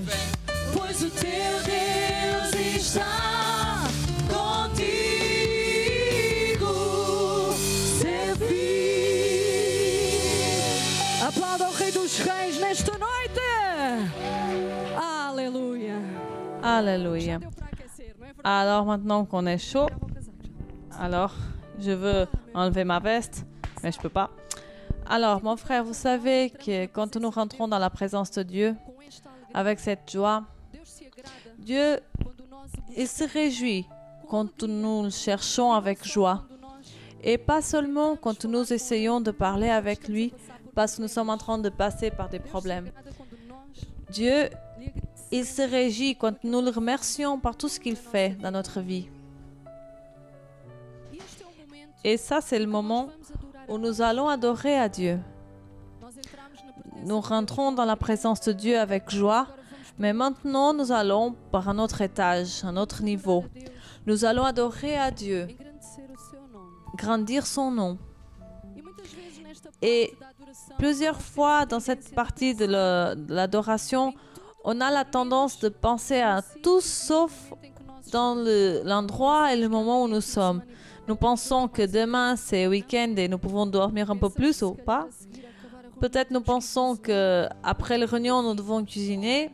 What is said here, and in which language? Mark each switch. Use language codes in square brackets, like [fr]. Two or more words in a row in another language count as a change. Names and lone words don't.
[pt] Pois o teu Deus está contigo. Ser firme. Aplauda o Rei dos Reis nesta noite. Aleluia. [fr] Alléluia. [pt] Deu para aquecer, não é verdade? [fr] Alors maintenant qu'on est chaud, [pt] Leva o casaco já. [fr] alors je veux enlever ma veste, mais je peux pas. Alors mon frère, vous savez que quand nous rentrons dans la présence de Dieu, [pt] Com esta alegria, [fr] avec cette joie, [pt] Deus se agrada [fr] Dieu, [pt] quando nós o [fr] il se réjouit quand nous le cherchons avec joie. [pt] quando nós [fr] Et pas seulement quand nous essayons de parler avec lui parce que nous sommes en train de passer par des problèmes. [pt] agrada quando nós [fr] Dieu, [pt] lhe agradecemos. [fr] il se réjouit quand nous le remercions par tout ce qu'il fait dans notre vie. [pt] E este é o momento [fr] Et ça, c'est le moment [pt] vamos adorar a [fr] où nous allons adorer à Dieu. [pt] Nós entramos na presença [fr] Nous rentrons dans la présence de Dieu avec joie, [pt] Agora vamos [fr] mais maintenant nous allons par un autre étage, un autre niveau. [pt] a Deus, [fr] Nous allons adorer à Dieu, [pt] engrandecer o seu nome. [fr] grandir son nom. [pt] E muitas vezes nesta [fr] Et [pt] parte da adoração [fr] plusieurs fois dans cette partie de l'adoration, on a la tendance de penser à tout sauf dans l'endroit et le moment où nous sommes. Nous pensons que demain c'est week-end et nous pouvons dormir un peu plus ou pas. Peut-être nous pensons qu'après le réunion, nous devons cuisiner.